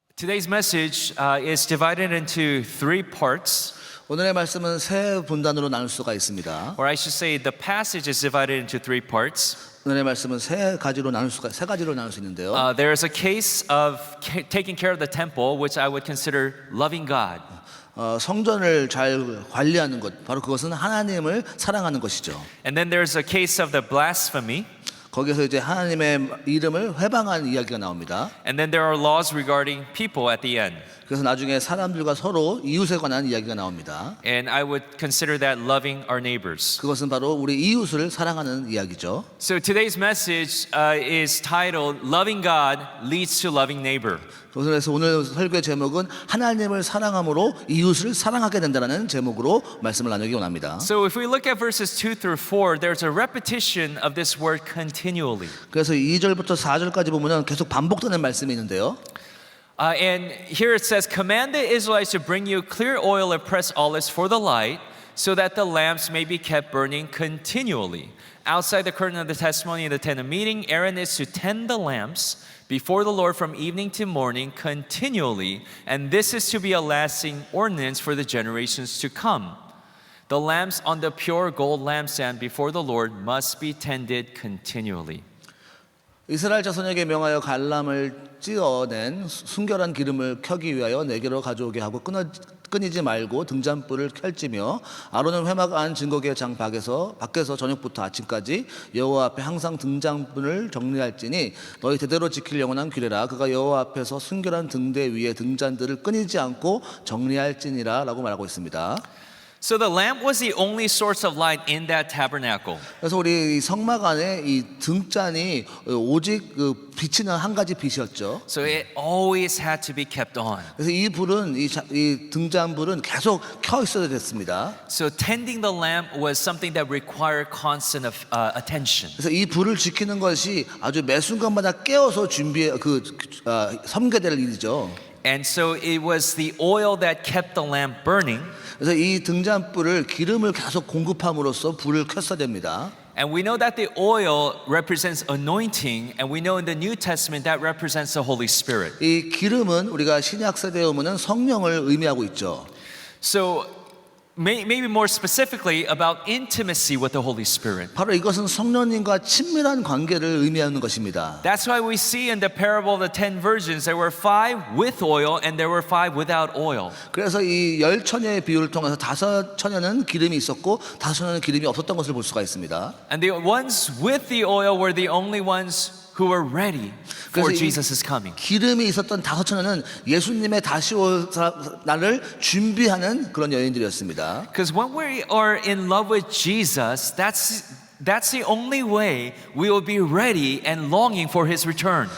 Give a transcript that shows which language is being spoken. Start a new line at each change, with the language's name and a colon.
English: Today's message is divided into three parts,
Korean: 오늘의 말씀은 세 분단으로 나눌 수가 있습니다.
English: or I should say the passage is divided into three parts.
Korean: 오늘의 말씀은 세 가지로 나눌 수 있는데요.
English: There is a case of taking care of the temple, which I would consider loving God.
Korean: 성전을 잘 관리하는 것, 바로 그것은 하나님을 사랑하는 것이죠.
English: And then there's a case of the blasphemy.
Korean: 거기서 이제 하나님의 이름을 회방한 이야기가 나옵니다.
English: And then there are laws regarding people at the end.
Korean: 그래서 나중에 사람들과 서로 이웃에 관한 이야기가 나옵니다.
English: And I would consider that loving our neighbors.
Korean: 그것은 바로 우리 이웃을 사랑하는 이야기죠.
English: So today's message is titled Loving God Leads to Loving Neighbor.
Korean: 그래서 오늘 설교의 제목은 하나님을 사랑함으로 이웃을 사랑하게 된다는 제목으로 말씀을 나누기 원합니다.
English: So if we look at verses 2 through 4, there's a repetition of this word continually.
Korean: 그래서 2절부터 4절까지 보면 계속 반복되는 말씀이 있는데요.
English: And here it says, Command the Israelites to bring you clear oil and pressed olives for the light, so that the lamps may be kept burning continually. Outside the curtain of the testimony in the tent of meeting, Aaron is to tend the lamps before the Lord from evening to morning continually, and this is to be a lasting ordinance for the generations to come. The lamps on the pure gold lampstand before the Lord must be tended continually.
Korean: 이스라엘 자손에게 명하여 갈람을 찌어낸 순결한 기름을 켜기 위하여 내게로 가져오게 하고 끊이지 말고 등잔불을 켤지며 아론은 회막 안 증거계 장 밖에서 저녁부터 아침까지 여호와 앞에 항상 등잔불을 정리할지니 너희 대대로 지킬 영원한 규례라. 그가 여호와 앞에서 순결한 등대 위에 등잔들을 끊이지 않고 정리할지니라 라고 말하고 있습니다.
English: So the lamp was the only source of light in that tabernacle.
Korean: 그래서 우리 성막 안에 이 등잔이 오직 비치는 한 가지 빛이었죠.
English: So it always had to be kept on.
Korean: 그래서 이 불은 이 등잔불은 계속 켜 있어야 됐습니다.
English: So tending the lamp was something that required constant attention.
Korean: 그래서 이 불을 지키는 것이 아주 매 순간마다 깨어서 섬겨야 될 일이죠.
English: And so it was the oil that kept the lamp burning.
Korean: 그래서 이 등잔불을 기름을 계속 공급함으로써 불을 켰어야 됩니다.
English: And we know that the oil represents anointing, and we know in the New Testament that represents the Holy Spirit.
Korean: 이 기름은 우리가 신약 세대에 오면은 성령을 의미하고 있죠.
English: So maybe more specifically about intimacy with the Holy Spirit.
Korean: 바로 이것은 성령님과 친밀한 관계를 의미하는 것입니다.
English: That's why we see in the parable of the 10 virgins there were 5 with oil and there were 5 without oil.
Korean: 그래서 이 10처녀의 비유를 통해서 5처녀는 기름이 있었고 5처녀는 기름이 없었던 것을 볼 수가 있습니다.
English: And the ones with the oil were the only ones who were ready for Jesus' coming.
Korean: 기름이 있었던 5처녀는 예수님의 다시 올 날을 준비하는 그런 여인들이었습니다.
English: Because when we are in love with Jesus, that's the only way we will be ready and longing for His return.